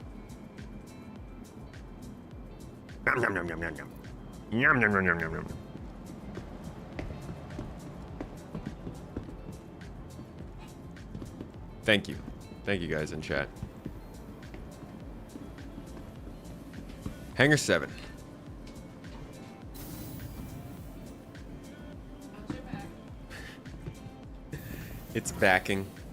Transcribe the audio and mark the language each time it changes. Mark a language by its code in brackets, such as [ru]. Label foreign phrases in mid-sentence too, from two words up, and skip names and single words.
[en] Yum, yum, yum, yum, yum, yum. Yum, yum, yum, yum, yum, yum. Thank you. Thank you guys in chat. Hangar 7. It's backing.